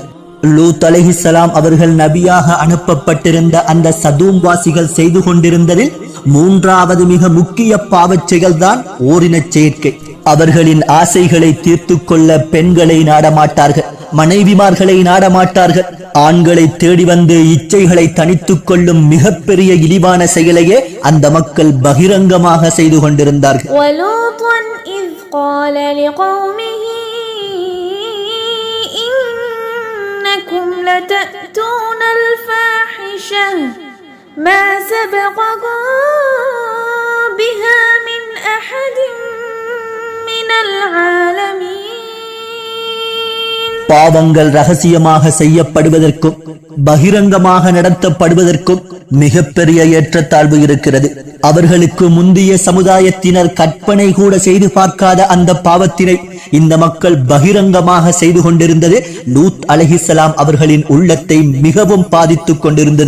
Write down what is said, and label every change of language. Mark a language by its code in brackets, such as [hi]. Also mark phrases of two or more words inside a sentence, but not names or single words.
[ta] லூத் அலைஹிஸ்ஸலாம் அவர்கள் நபியாக அனுப்பப்பட்டிருந்த அந்த சதூம் வாசிகள் செய்து கொண்டிருந்ததில் மூன்றாவது மிக முக்கிய பாவச் செயல்தான் ஓரினச் சேர்க்கை. அவர்களின் ஆசைகளை தீர்த்து கொள்ள பெண்களை நாடமாட்டார்கள், மனைவிமார்களை நாடமாட்டார்கள். ஆண்களை தேடி வந்து இச்சைகளை தனித்துக் கொள்ளும் மிகப்பெரிய இழிவான செயலையே அந்த மக்கள் பகிரங்கமாக செய்து கொண்டிருந்தார்கள். [ar] لتأتون الفاحشة ما سبقكم بها من أحد من العالمين. [ta] பாவங்கள் ரகசியமாக செய்யப்படுவதற்கும் பகிரங்கமாக நடத்தப்படுவதற்கும் மிகப்பெரிய ஏற்றத்தாழ்வு இருக்கிறது. அவர்களுக்கு முந்தைய சமுதாயத்தினர் கற்பனை கூட செய்து பார்க்காத அந்த பாவத்தினை இந்த மக்கள் பகிரங்கமாக செய்து கொண்டிருந்தது லூத் அலைஹிஸ்ஸலாம் அவர்களின் உள்ளத்தை மிகவும் பாதித்துக் கொண்டிருந்தது.